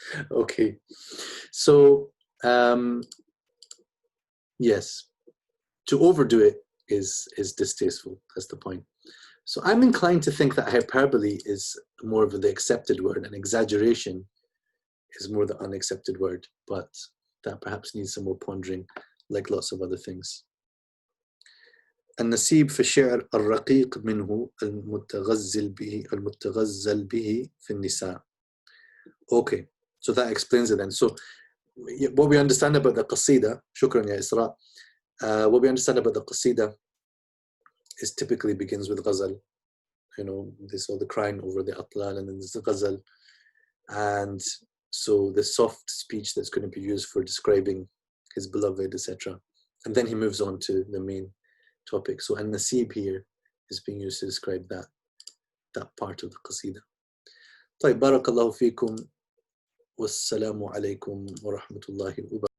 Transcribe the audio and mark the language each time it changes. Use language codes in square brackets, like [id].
[en] Okay. So, yes, to overdo it is distasteful. That's the point. So I'm inclined to think that hyperbole is more of the accepted word, and exaggeration is more the unaccepted word, but that perhaps needs some more pondering, like lots of other things. [ar] النسيب في الشعر الرقيق منه المتغزل به في النساء. [en] Okay, so that explains it then. So what we understand about the qasida, [ar] shukran ya Isra, [en] what we understand about the qasida is typically begins with ghazal. You know, this all the crying over the atlal, and then there's the ghazal. And so the soft speech that's going to be used for describing his beloved, etc. And then he moves on to the main topic. So an-nasib here is being used to describe that part of the qasida. [ar] طيب بارك الله فيكم والسلام عليكم ورحمة الله وبركاته.